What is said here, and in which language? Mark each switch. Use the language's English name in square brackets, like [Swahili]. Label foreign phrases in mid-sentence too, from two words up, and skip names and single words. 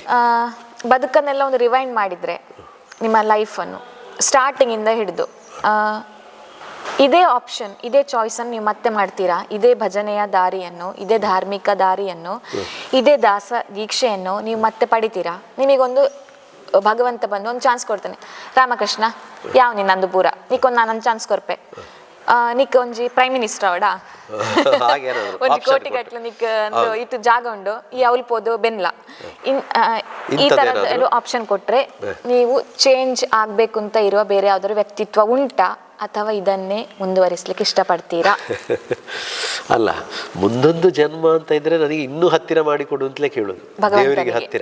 [Kannada] ಬದುಕನ್ನೆಲ್ಲ ಒಂದು ರಿವೈಂಡ್ ಮಾಡಿದರೆ ನಿಮ್ಮ ಲೈಫನ್ನು ಸ್ಟಾರ್ಟಿಂಗಿಂದ ಹಿಡಿದು ಇದೇ ಆಪ್ಷನ್, ಇದೇ ಚಾಯ್ಸನ್ನು ನೀವು ಮತ್ತೆ ಮಾಡ್ತೀರಾ? ಇದೇ ಭಜನೆಯ ದಾರಿಯನ್ನು, ಇದೇ ಧಾರ್ಮಿಕ ದಾರಿಯನ್ನು, ಇದೇ ದಾಸ ದೀಕ್ಷೆಯನ್ನು ನೀವು ಮತ್ತೆ ಪಡಿತೀರಾ? ನಿಮಗೊಂದು ಭಗವಂತ ಬಂದು ಒಂದು ಚಾನ್ಸ್ ಕೊಡ್ತಾನೆ, [Tulu] ರಾಮಕೃಷ್ಣ ಯಾವ ನಿನ್ನಂದು ಪೂರ ನೀಕೊಂದು ನಾನೊಂದು ಚಾನ್ಸ್ ಕೊರ್ಪೆ, ನಿಕ್ ಒಂಜಿ [English] prime minister [Tulu] ಅವಡ ಒಂಜಿ ಕೋಟಿ ಗಟ್ಲೆ ನಿಕ್ ಇತ್ತು ಜಾಗ ಉಂಡು, ಈ ಅವಲ್ಪೋದು ಬೆನ್ಲ, [Kannada] ಈ ತರದ ಆಪ್ಷನ್ ಕೊಟ್ರೆ ನೀವು ಚೇಂಜ್ ಆಗ್ಬೇಕು ಅಂತ ಇರುವ ಬೇರೆ ಯಾವ್ದಾದ್ರು ವ್ಯಕ್ತಿತ್ವ ಉಂಟಾ, ಅಥವಾ ಇದನ್ನೇ ಮುಂದುವರಿಸ್ಲಿಕ್ಕೆ ಇಷ್ಟಪಡ್ತೀರಾ? ಅಲ್ಲ, ಮುಂದೊಂದು ಜನ್ಮ ಅಂತ ಇದ್ರೆ ನನಗೆ ಇನ್ನೂ ಹತ್ತಿರ ಮಾಡಿಕೊಡು ಅಂತಲೇ ಕೇಳುದು, ದೇವರಿಗೆ ಹತ್ತಿರ.